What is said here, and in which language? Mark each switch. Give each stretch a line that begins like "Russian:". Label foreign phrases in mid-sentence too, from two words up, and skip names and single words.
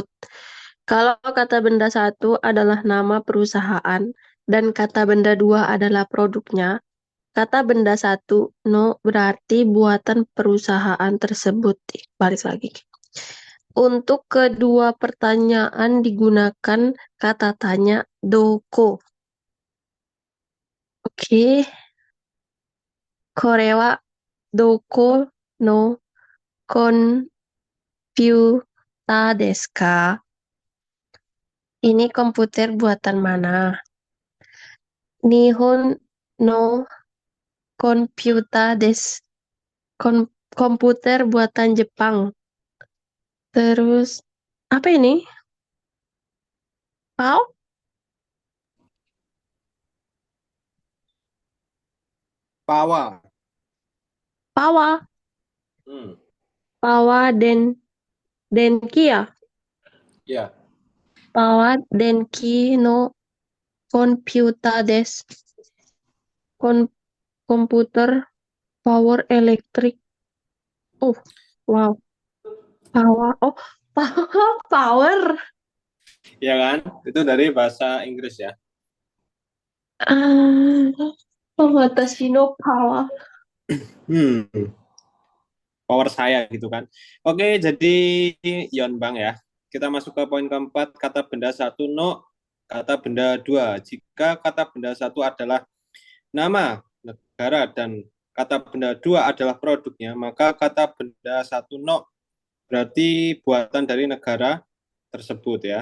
Indonesian: Kalau kata benda satu adalah nama perusahaan dan kata benda dua adalah produknya, kata benda satu, no, berarti buatan perusahaan tersebut. Balik lagi. Untuk kedua pertanyaan digunakan kata tanya doko. Oke,
Japanese: これはどこのコンピューターですか?
Indonesian: Ini komputer buatan mana?
Japanese: 日本のコンピューターです.
Indonesian: Komputer buatan Jepang. Terus, apa ini?
Japanese: Pau? Pawa. Pawa. Hmm. パワー電気や?
Indonesian: Ya.
Japanese: パワー電気のコンピューターです.
Indonesian: Komputer power elektrik.
English: Oh, wow. Power. Oh, power.
Indonesian: Iya kan? Itu dari bahasa Inggris ya.
Japanese: Ah, 私の power.
Indonesian: Hmm. Power saya gitu kan. Oke, jadi
Japanese: 四番
Indonesian: ya. Kita masuk ke poin keempat, kata benda satu no, kata benda dua. Jika kata benda satu adalah nama negara dan kata benda dua adalah produknya, maka kata benda satu no berarti buatan dari negara tersebut ya.